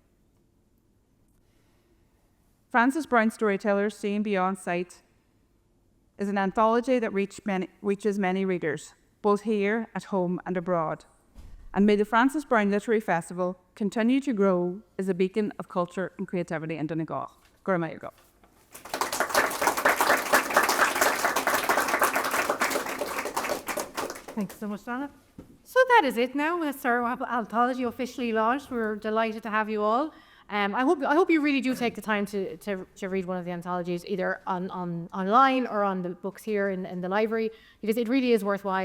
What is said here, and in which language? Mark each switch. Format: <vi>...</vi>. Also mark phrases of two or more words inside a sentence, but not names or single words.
<en>Frances Browne Storytellers See and Beyond site is an anthology that reaches many readers, both here, at home, and abroad. And may the Frances Browne Literary Festival continue to grow as a beacon of culture and creativity in Donegal. Gorma go. Thanks so much, Donna. So that is it now. That's our anthology officially launched. We're delighted to have you all. I hope you really do take the time to read one of the anthologies, either online or on the books here in the library, because it really is worthwhile.</en>